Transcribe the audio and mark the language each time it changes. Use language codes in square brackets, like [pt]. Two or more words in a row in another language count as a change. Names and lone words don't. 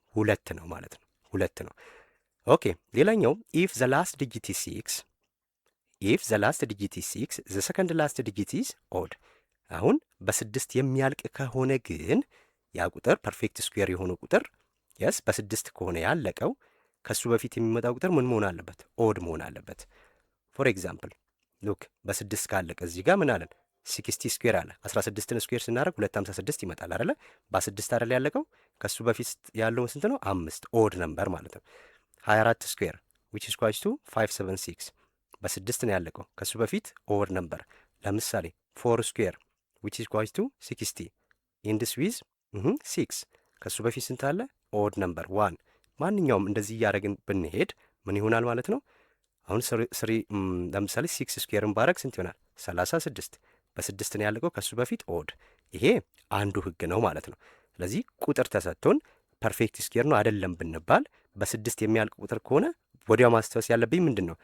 [am] 2 ነው ማለት ነው። 2 ነው። ኦኬ ሌላኛው [en] if the last digit is 6 if the last digit is 6 the second last digit is odd። [am] አሁን በ6 የሚያልቅ ከሆነ ግን ያ ቁጥር [en] perfect square [am] የሆነ ቁጥር የስ በ6 ከሆነ ያለቀው ከሱ በፊት የሚመጣው ቁጥር ምን መሆን አለበት? ኦድ መሆን አለበት። [en] for example look [am] በ6 ካለቀ እዚህ ጋር ምን አለን? 60 ስኩዌር አለ። 16ን ስኩዌር ስናደርግ 256 ይመጣል አይደለ? በ6 አይደል ያለቀው? ከሱ በፊት ያለው ስንት ነው? 5 [en] odd number [am] ማለት ነው። 24 ስኩዌር [en] which is equals to [am] 576 በ6 ነው ያለቀው። ከሱ በፊት [en] odd number። [am] ለምሳሌ 4 ስኩዌር [en] which is equals to [am] 60 [en] ends with [am] 6 ከሱ በፊት ስንት አለ? [en] odd number [am] 1። ማንኛውም እንደዚህ እያደረግን ብንሄድ ምን ይሆናል ማለት ነው? አሁን ለምሳሌ 6 ስኩዌርን ባረግ ስንት ይሆናል? 36 በ6 ነው ያለቀው። ከሱ በፊት ኦድ። ይሄ አንዱ ህግ ነው ማለት ነው። ስለዚህ ቁጥር ተሰጥቶን [en] perfect square [am] ነው አይደለም ብንባል በ6 የሚያልቅ ቁጥር ከሆነ ወዲያው ማስተዋወስ ያለብኝ ምንድን ነው?